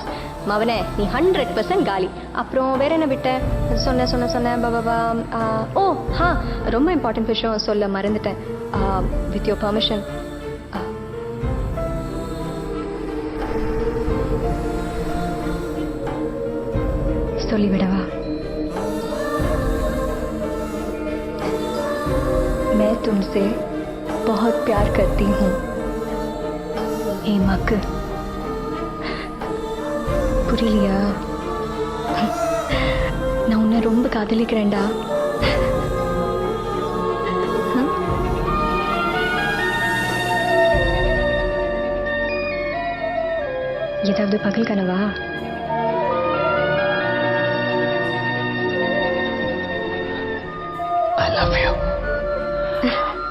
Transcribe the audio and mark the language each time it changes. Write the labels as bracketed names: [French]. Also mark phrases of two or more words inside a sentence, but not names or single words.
[Tamil] மவனே, நீ 100% காலி. அப்புறம் வேற என்ன விட்ட? சொன்ன பாபா. ஓ ரொம்ப இம்பார்ட்டன்ட் விஷயம் சொல்ல மறந்துட்டேன். [English] with your permission [Tamil] சொல்லிவிடவா? [Hindi] मैं तुमसे बहुत प्यार करती हूँ ए मक. [Tamil] புரியலையா? நான் உன்னை ரொம்ப காதலிக்கிறேன்டா. ஏதாவது பகல் கனவா? [English] I love you.